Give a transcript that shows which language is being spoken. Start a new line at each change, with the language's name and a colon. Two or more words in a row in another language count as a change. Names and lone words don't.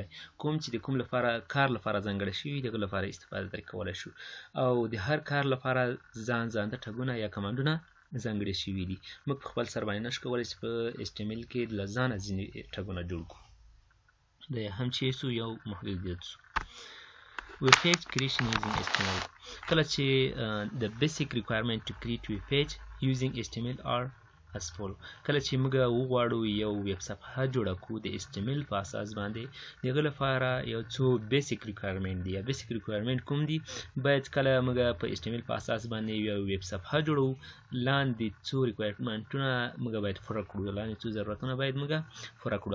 Pashto: کوم چې د کوم کار لپاره ځانګړی شوي، د هغه لپاره استفاده ترې کولی شو. او د هر کار لپاره ځانته ټاګونه یا کمانډونه ځانګړي شوي دي. موږ په خپل سر باندې نشو کولی چې په HTML کې له ځانه ځینې ټاګونه جوړ کړو. دا هم چې سو یو محدودیت سو.
English: Web page creation using HTML.
Pashto: کله چې
English: the basic requirement to create web page using HTML are حذفولو.
Pashto: کله چې موږ وغواړو یو ویب صفحه جوړه کړو د HTML په اساس باندې، د هغه لپاره یو څو
English: basic requirement
Pashto: دي. یا
English: basic requirement
Pashto: کوم دي؟ باید کله موږ په HTML په اساس باندې یو ویب صفحه جوړو، لاندې څو ریکوایرمنټونه موږ باید پوره کړو، لاندې څو ضرورتونه باید موږ پوره کړو.